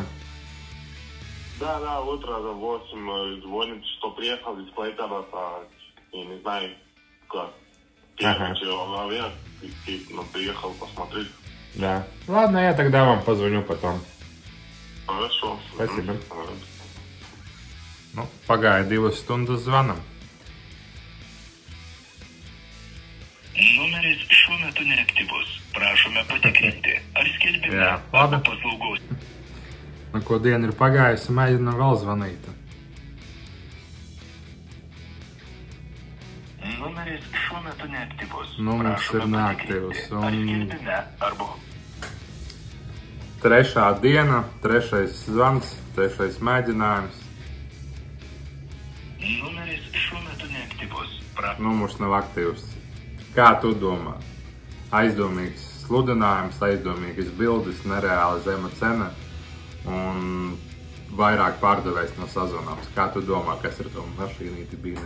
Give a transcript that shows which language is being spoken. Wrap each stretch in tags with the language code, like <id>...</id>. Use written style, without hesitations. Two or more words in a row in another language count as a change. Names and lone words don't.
<ru>Да, утро за 8 звонит, что приехал дисплей там, и не знаю, как. Ага. Человек, ну, приехал посмотреть. Да. Ладно, я тогда вам позвоню потом. Хорошо. Спасибо.</ru> <lv>Nu, pagāja 2 stundas zvanam.</lv> <lt>Numeris šiuo metu neaktyvus. Prašome patikrinti, ar skelbime</lt> <lv>Jā, labi.</lv> <lt>paslaugos.</lt> <lv>Nu, ko diena ir pagājusi, mēģinam vēl zvanīt.</lv> <lt>Numeris šiuo metu neaktyvus.</lt> <lv>Numurs ir neaktīvs,</lv> <lt>Ar</lt> <lv>un-</lv> <lt>skelbime arba...</lt> <lv>Trešā diena, trešais zvans, trešais mēģinājums.</lv> <lt>Numeris šiuo metu neaktyvus.</lt> <lv>Numurs nav aktīvs. Kā tu domā? Aizdomīgs sludinājums, aizdomīgas bildes, nereāli zema cena un vairāk pārdevējs no sazvanāms. Kā tu domā, kas ar to mašīnīti bija?</lv>